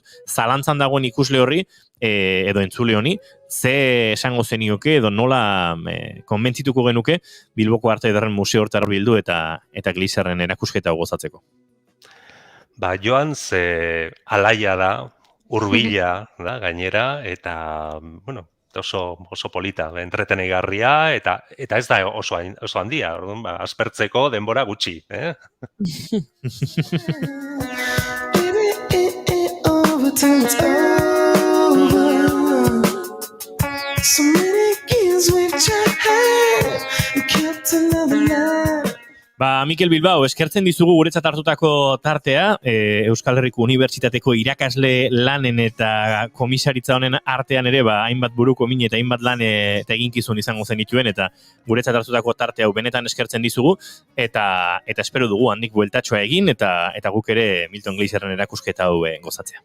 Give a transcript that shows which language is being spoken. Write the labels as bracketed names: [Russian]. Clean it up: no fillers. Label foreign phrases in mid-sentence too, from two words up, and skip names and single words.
[Basque] Zalantzan dagoen ikusle horri, edo entzule honi, ze esango zenioke, edo nola konbentzituko genuke Bilboko Arte Ederren Museo hortar bildu eta Glazerren erakusketa gozatzeko? Joan ze alaia da, hurbila da gainera, eta oso polita, entreteneigarria, eta ez da oso handia, aspertzeko denbora gutxi. [English] Time it's over. So many years we've tried and kept another life. [Basque] Mikel Bilbao, eskertzen dizugu guretzat hartutako tartea, Euskal Herriko Unibertsitateko irakasle lanen eta komisaritza honen artean ere, hainbat buruko min eta hainbat lan eta eginkizun izango zenituen, eta guretzat hartutako tartea hau benetan eskertzen dizugu, eta espero dugu handik bueltatxoa egin, eta guk ere Milton Glazerren erakusketa hau gozatzea.